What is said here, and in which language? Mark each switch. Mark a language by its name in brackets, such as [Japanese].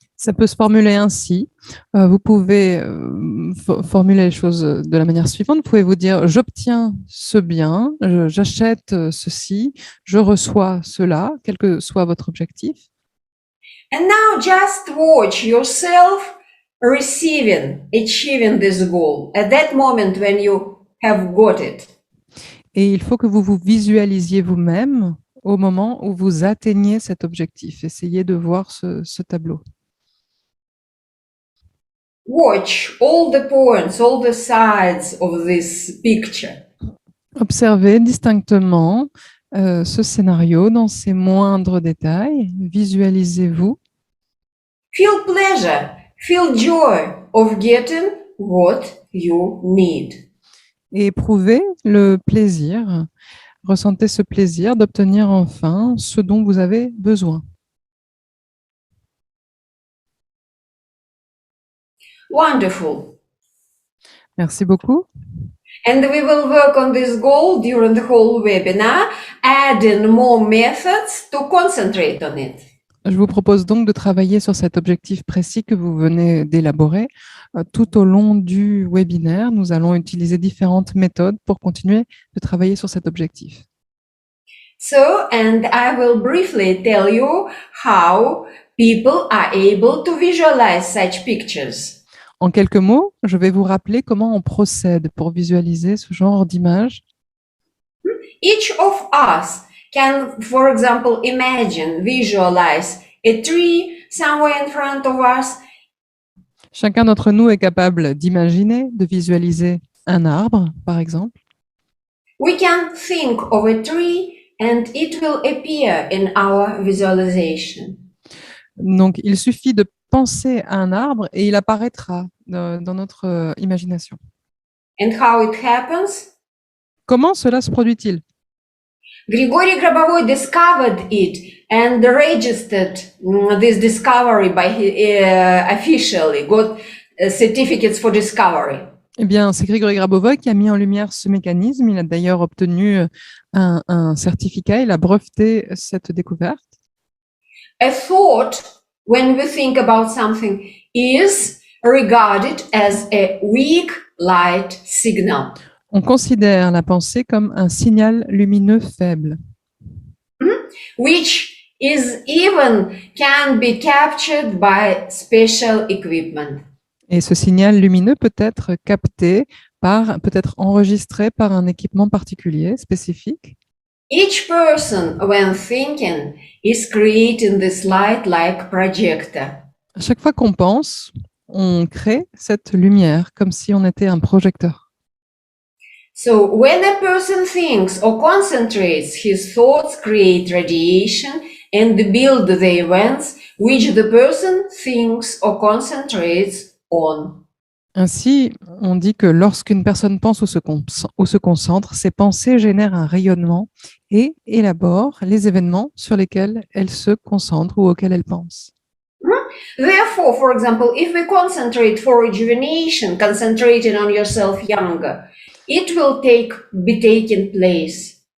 [French] Ça peut se formuler ainsi. Vous pouvez formuler les choses de la manière suivante. Vous pouvez vous dire, j'obtiens ce bien, j'achète ceci, je reçois cela, quel que soit votre objectif. [English] And now just watch yourself achieving this goal at that moment when you have got it. [French] Et il faut que vous vous visualisiez vous-même au moment où vous atteignez cet objectif. Essayez de voir ce tableau. [English] Watch all the points, all the sides of this picture. [French] Observez distinctement ce scénario dans ses moindres détails. Visualisez-vous. [English] Feel pleasure, feel joy of getting what you need. [French] Et éprouvez le plaisir, ressentez ce plaisir d'obtenir enfin ce dont vous avez besoin. [English] Wonderful. [French] Merci beaucoup. [English] And we will work on this goal during the whole webinar, adding more methods to concentrate on it. [French] Je vous propose donc de travailler sur cet objectif précis que vous venez d'élaborer. Tout au long du webinaire, nous allons utiliser différentes méthodes pour continuer de travailler sur cet objectif. [English] So, and I will briefly tell you how people are able to visualize such pictures. [French] En quelques mots, je vais vous rappeler comment on procède pour visualiser ce genre d'image. [English] Each of us can, for example, imagine, visualize a tree somewhere in front of us. [French] Chacun d'entre nous est capable d'imaginer, de visualiser un arbre, par exemple. [English] We can think of a tree and it will appear in our visualization. [French] Donc, il suffit de penser à un arbre et il apparaîtra dans notre imagination. [English] And how it happens? [French] Comment cela se produit-il? [English] Grigory Grabovoy discovered it and registered this discovery by officially, got certificates for discovery. [French] Eh bien, c'est Grigory Grabovoy qui a mis en lumière ce mécanisme. Il a d'ailleurs obtenu un certificat. Il a breveté cette découverte. [English] A thought, when we think about something, is regarded as a weak light signal. [French] On considère la pensée comme un signal lumineux faible, [English] Which is even can be captured by special equipment. [French] et ce signal lumineux peut être capté peut être enregistré par un équipement particulier, spécifique. [English] Each person, when thinking, is creating this light like projector. [French] À chaque fois qu'on pense, on crée cette lumière comme si on était un projecteur. [English] So when a person thinks or concentrates, his thoughts create radiation and build the events which the person thinks or concentrates on. [French] Ainsi, on dit que lorsqu'une personne pense ou se concentre, ses pensées génèrent un rayonnement et élaborent les événements sur lesquels elle se concentre ou auxquels elle pense. [English] Therefore, for example, if we concentrate for rejuvenation, concentrating on yourself younger, it will be taking place.